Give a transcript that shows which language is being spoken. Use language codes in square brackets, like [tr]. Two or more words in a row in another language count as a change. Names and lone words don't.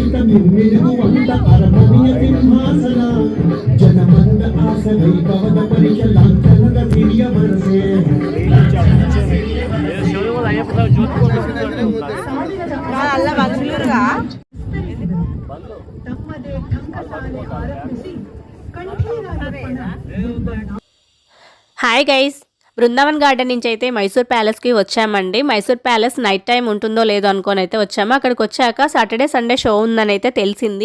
[kn] ನಿರ್ಮಿಸುವಂತ ಅರಮನೆಯ ಸಿಂಹಾಸನ ಜನಮನದ ಆಸನೈ ಕವದ ಪರಿಷ ಲಾಂಛನದ ಸಿರಿಯ ವರಸೆ ಅಲ್ಲ ಬಂದಿರುತ್ತಾ [en] hi guys, [te] బృందావన్ గార్డెన్ నుంచి అయితే మైసూర్ ప్యాలెస్కి వచ్చామండి. మైసూర్ ప్యాలెస్ [en] night time [te] ఉంటుందో లేదో అనుకొని అయితే వచ్చాము. అక్కడికి వచ్చాక [en] Saturday Sunday show [te] ఉందని అయితే తెలిసింది.